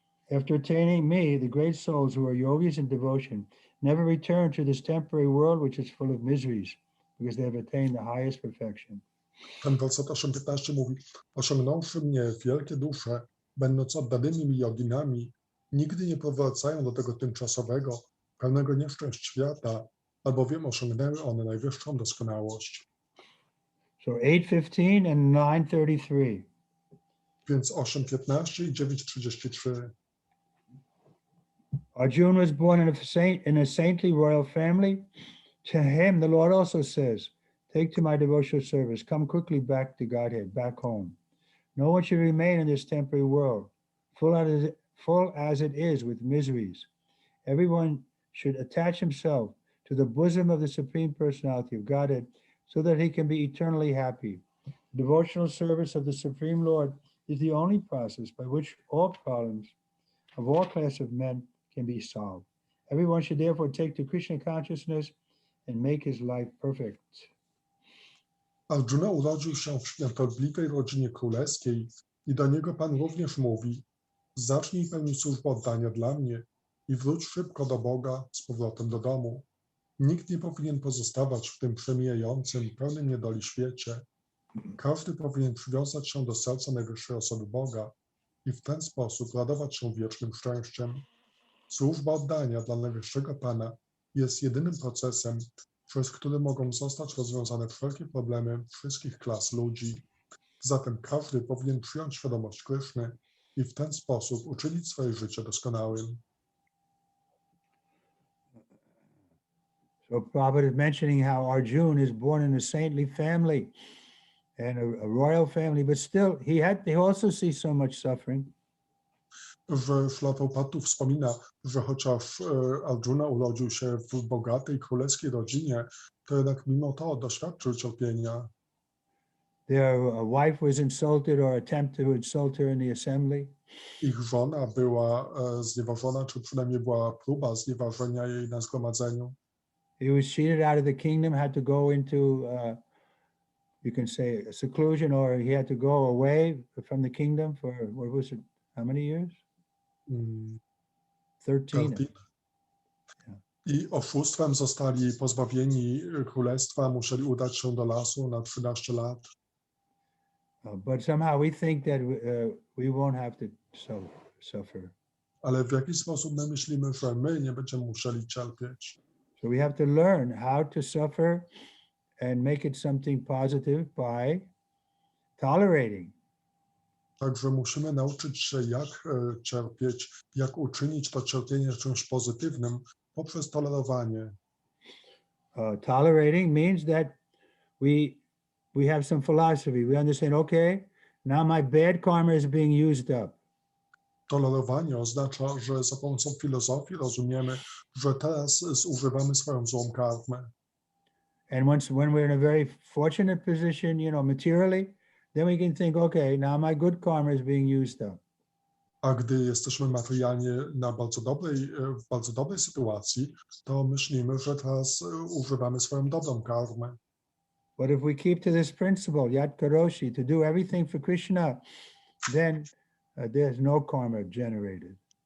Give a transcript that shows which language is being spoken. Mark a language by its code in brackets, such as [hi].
[en] After attaining me, the great souls who are yogis in devotion never return to this temporary world which is full of miseries, because they have attained the highest perfection. [pl] Ten werset 8:15 mówi: osiągnąwszy mnie wielkie dusze, będąc oddanymi mi joginami, nigdy nie powracają do tego tymczasowego, pełnego nieszczęść świata, albowiem osiągnęły one najwyższą doskonałość. [en] So 8:15 and 9:33. [pl] Więc 8:15 i 9:33. [en] Arjuna was born in a saintly royal family. To him, the Lord also says, take to my devotional service, come quickly back to Godhead, back home. No one should remain in this temporary world, full as it is with miseries. Everyone should attach himself to the bosom of the Supreme Personality of Godhead so that he can be eternally happy. Devotional service of the Supreme Lord is the only process by which all problems of all classes of men can be solved. Everyone should therefore take to Krishna consciousness and make his life perfect. [pl] Arjuna urodził się w świątobliwej rodzinie królewskiej i do niego Pan również mówi: zacznij pełnić służbę oddania dla mnie i wróć szybko do Boga z powrotem do domu. Nikt nie powinien pozostawać w tym przemijającym, pełnym niedoli świecie. Każdy powinien przywiązać się do serca najwyższej osoby Boga i w ten sposób radować się wiecznym szczęściem. Służba oddania dla Najwyższego Pana jest jedynym procesem, przez który mogą zostać rozwiązane wszelkie problemy wszystkich klas ludzi. Zatem każdy powinien przyjąć świadomość Kryszny i w ten sposób uczynić swoje życie doskonałym. [en] So Prabhupada is mentioning how Arjuna is born in a saintly family and a royal family, but still he also sees so much suffering. [pl] Że Śrīla Prabhupāda tu wspomina, że chociaż Arjuna urodził się w bogatej królewskiej rodzinie, to jednak mimo to doświadczył cierpienia. [en] Their wife was insulted or attempted to insult her in the assembly. [pl] Ich żona była znieważona, czy przynajmniej była próba znieważenia jej na zgromadzeniu. [en] He was cheated out of the kingdom, had to go into, you can say, a seclusion, or he had to go away from the kingdom for, what was it, how many years? 13. [pl] I oszustwem zostali pozbawieni królestwa, musieli udać się do lasu na 13 lat. [en] But somehow we think that we won't have to suffer. [pl] Ale w jakiś sposób my myślimy, że my nie będziemy musieli cierpieć. [en] So we have to learn how to suffer and make it something positive by tolerating. [pl] Także musimy nauczyć się, jak cierpieć, jak uczynić to cierpienie czymś pozytywnym poprzez tolerowanie. [en] Tolerating means that we have some philosophy. We understand, okay, now my bad karma is being used up. [pl] Tolerowanie oznacza, że za pomocą filozofii rozumiemy, że teraz zużywamy swoją złą karmę. [en] And when we're in a very fortunate position, materially, then we can think, okay, now my good karma is being used up. [pl] A gdy jesteśmy materialnie w bardzo dobrej sytuacji, to myślimy, że teraz używamy swoją dobrą karmę. [en] But if we keep to this principle, [sa] Yat Karoshi, [en] to do everything for Krishna, then there's no karma generated.